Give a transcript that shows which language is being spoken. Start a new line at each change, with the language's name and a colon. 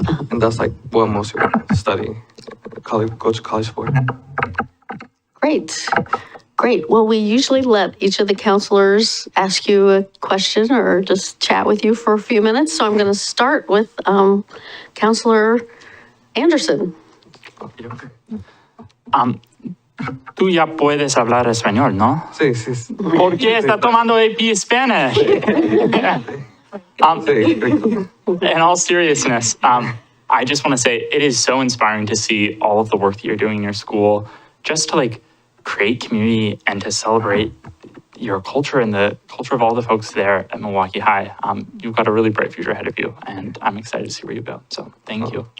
English: And that's like what most people study, go to college for. Great. Great. Well, we usually let each of the counselors ask you a question or just chat with you for a few minutes. So I'm going to start with Counselor Anderson.
Spanish: Tú ya puedes hablar español, ¿no? Sí, sí. ¿Por qué está tomando AP Spanish?
English: In all seriousness, I just want to say it is so inspiring to see all of the work that you're doing in your school, just to like create community and to celebrate your culture and the culture of all the folks there at Milwaukie High. You've got a really bright future ahead of you, and I'm excited to see where you go. So thank you.